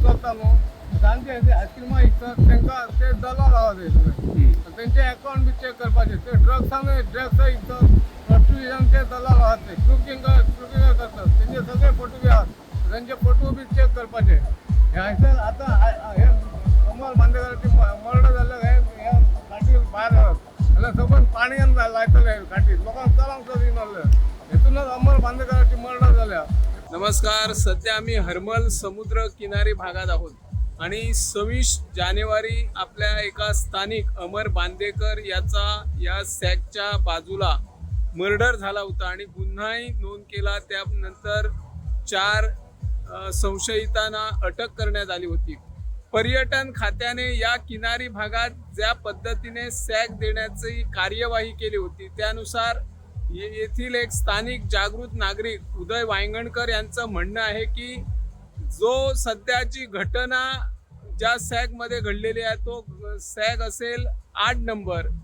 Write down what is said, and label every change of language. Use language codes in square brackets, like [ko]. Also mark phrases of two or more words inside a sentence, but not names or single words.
[kok] चलता न्हू सांजचे आयस्क्रिमां विकतात तांकां ते दलाल आहा ते सगळे तेंचे अकाउंट बी चेक करपाचे ते ड्रग्सांनी ड्रग्स विकतात टुरिझमचे दलाल आहात ते क्रुकिंग करतात तेंचे सगळे फोटो बी आहात तेंचे फोटो बी चेक करपाचे हयसर आतां हे अमर बांदेकराची मर्डर जाल्यार हे घाटी भायर जाल्यार सकून पाणयान लायतले घाटीत लोकांक चलांक सुद्दां दिनासले हेतूनच अमर बांदेकराची मर्डर जाल्या [mr] नमस्कार सध्या आम्ही हरमल समुद्र किनारी भागात आहोत आणि 26 जानेवारी आपल्या एका स्थानिक अमर बांदेकर याचा या सॅकच्या बाजूला मर्डर झाला होता आणि गुन्हाही नोंद केला त्यानंतर 4 संशयितांना अटक करण्यात आली होती पर्यटन खात्याने या किनारी भागात ज्या पद्धतीने सॅक देण्याची कार्यवाही केली होती त्यानुसार येथील एक स्थानिक जागृत नागरिक उदय वांगणकर यांचं म्हणणं आहे की जो सध्याची घटना ज्या सॅक मध्ये घडलेली आहे तो सॅक असेल 8 नंबर